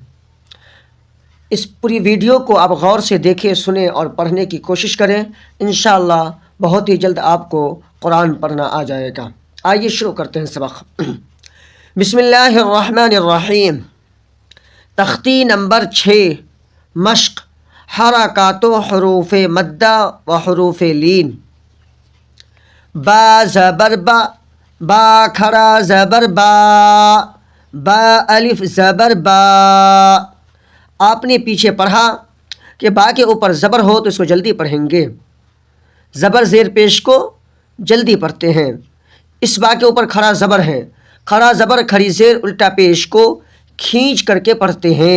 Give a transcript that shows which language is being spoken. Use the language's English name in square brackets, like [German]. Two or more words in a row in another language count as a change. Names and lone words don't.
[Urdu] اس پوری ویڈیو کو آپ غور سے دیکھیں، سنیں اور پڑھنے کی کوشش کریں۔ انشاءاللہ بہت ہی جلد آپ کو قرآن پڑھنا آ جائے گا۔ آئیے شروع کرتے ہیں سبق۔ [Arabic] بسم اللہ الرحمن الرحیم۔ [Urdu] تختی نمبر 6 مشق حرکات و حروف مدہ و حروف لین۔ با زبر با، با کھڑا زبر با، با الف زبر با۔ آپ نے پیچھے پڑھا کہ با کے اوپر زبر ہو تو اس کو جلدی پڑھیں گے، زبر زیر پیش کو جلدی پڑھتے ہیں۔ اس با کے اوپر کھڑا زبر ہے، کھڑا زبر کھڑی زیر الٹا پیش کو کھینچ کر کے پڑھتے ہیں۔